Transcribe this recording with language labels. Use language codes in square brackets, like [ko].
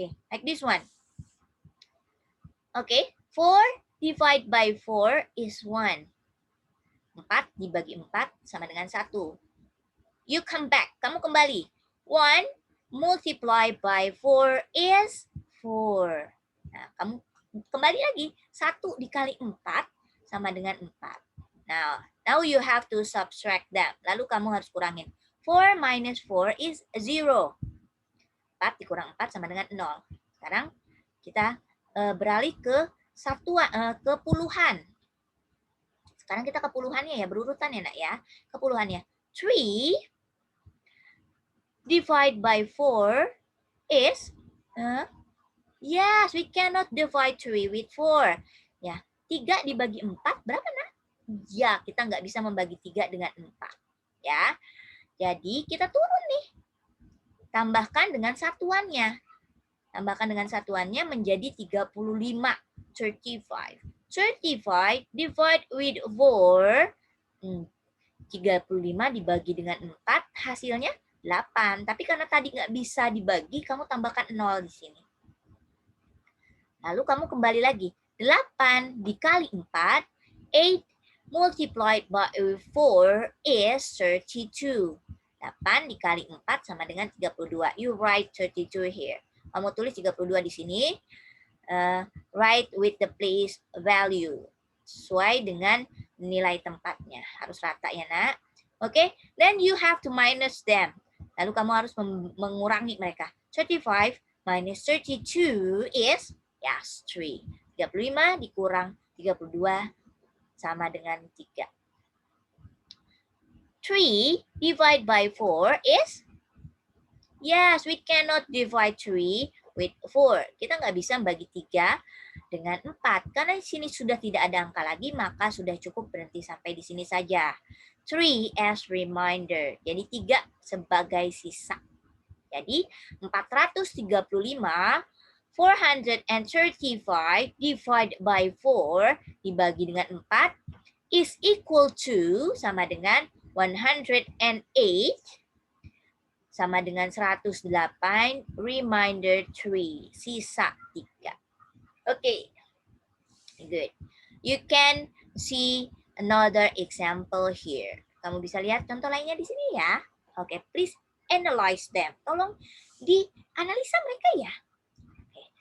[en] Like this one. 4 divide by 4 is 1. [id] 4 dibagi 4 sama dengan 1. [en] You come back. [id] Kamu kembali. [en] 1 multiply by 4 is 4. [id] Nah, kamu kembali lagi. 1 dikali 4 sama dengan 4. [en] Now you have to subtract them. [id] Lalu kamu harus kurangin. [en] 4 minus 4 is 0. [id] 4 dikurang 4 sama dengan 0. Sekarang kita beralih ke ke puluhan. Sekarang kita ke puluhannya ya, berurutan ya nak ya. Ke puluhannya. [en] 3 divide by 4 is, yes, we cannot divide 3 with 4. [id] Ya, 3 dibagi 4 berapa nak? Ya, kita nggak bisa membagi 3 dengan 4. Ya, jadi kita turun nih. Tambahkan dengan satuannya. Tambahkan dengan satuannya menjadi 35. 35. [en] 35 divide with 4. [id] 35 dibagi dengan 4, hasilnya 8. Tapi karena tadi nggak bisa dibagi, kamu tambahkan 0 di sini. Lalu kamu kembali lagi. 8 dikali 4, [en] 8 multiplied by 4 is 32. [id] 8 dikali 4 sama dengan 32. [en] You write 32 here. [id] Kamu tulis 32 di sini. [en] Write with the place value. [id] Sesuai dengan nilai tempatnya. Harus rata ya nak. [en] Oke, then you have to minus them. [id] Lalu kamu harus mengurangi mereka. [en] 35 minus 32 is, yes, 3. [id] 35 dikurang 32 sama dengan 3. [en] 3 divide by 4 is, yes, we cannot divide 3 with 4. [id] Kita nggak bisa bagi 3 dengan 4. Karena di sini sudah tidak ada angka lagi, maka sudah cukup berhenti sampai di sini saja. [en] 3 as reminder. [id] Jadi 3 sebagai sisa. Jadi 435, 435 [en] divided by [id] 4 dibagi dengan 4 [en] is equal to, [id] sama dengan 108 sama dengan 108 [en] reminder 3, [id] sisa 3. [en] Okay, good. You can see another example here. [id] Kamu bisa lihat contoh lainnya di sini ya. [en] Okay, please analyze them. [id] Tolong dianalisa mereka ya. [en] Okay.